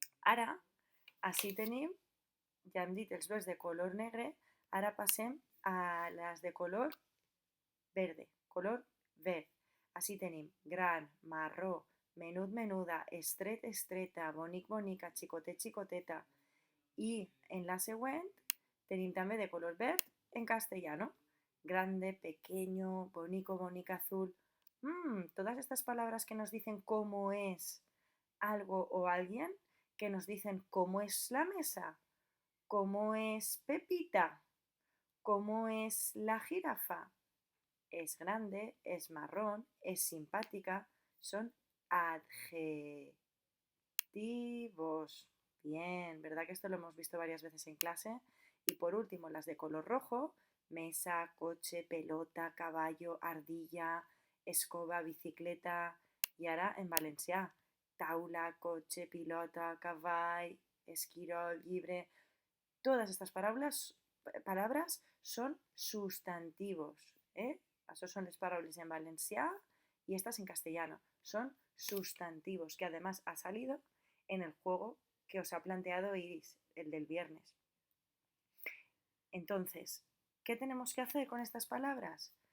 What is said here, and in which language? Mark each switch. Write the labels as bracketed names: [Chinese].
[Catalan] Ara, així tenim, ja hem dit els verbs de color negre, ara passem a les de color verde, color verd. Així tenim gran, marró, menut, menuda, estret, estreta, bonic, bonica, xicotet, xicoteta. I en la següent tenim també de color verd en castellano. [Spanish] Grande, pequeño, bonito, bonica, azul. Todas estas palabras que nos dicen cómo es algo o alguien, que nos dicen cómo es la mesa, cómo es Pepita, cómo es la jirafa. Es grande, es marrón, es simpática, son adjetivos. Bien, ¿verdad que esto lo hemos visto varias veces en clase? Y por último, las de color rojo, mesa, coche, pelota, caballo, ardilla, escoba, bicicleta. Y ahora en valencià, [Catalan] taula, coche, pilota, cavall, esquirol, llibre. [Spanish] Todas estas palabras son sustantivos. Eso son las palabras en valencià y estas en castellano. Son sustantivos, que además ha salido en el juego que os ha planteado Iris, el del viernes. Entonces, ¿qué tenemos que hacer con estas palabras?